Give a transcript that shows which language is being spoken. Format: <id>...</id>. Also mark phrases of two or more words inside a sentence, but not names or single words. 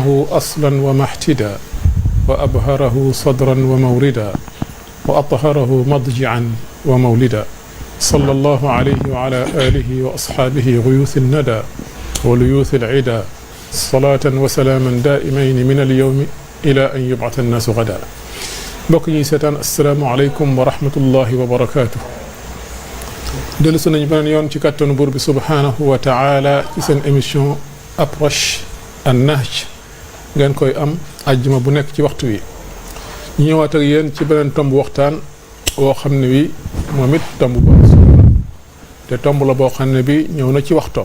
<ar>أصلا ومحتدا وأبهره صدرا وموردا وأطهره مضجعا ومولدا صلى الله عليه وعلى آله وأصحابه غيوث الندى وليوث العدا صلاة وسلاما دائمين من اليوم إلى أن يبعث الناس غدا</ar> <wo>mbokk ñi seetaan</wo> <ar>السلام عليكم ورحمة الله وبركاته.</ar> <wo>dellusi nañu beneen yoon ci kàttanu buur bi</wo> <ar>سبحانه وتعالى</ar> <wo>ci seen émission approche an-nahj ngeen koy am àjjuma bu nekk ci waxtu wi ñu ñëwaat ak yéen ci beneen tomb waxtaan woo xam ne wi moom it tomb bu am solo la te tomb la boo xam ne bi ñëw na ci waxtoom.</wo>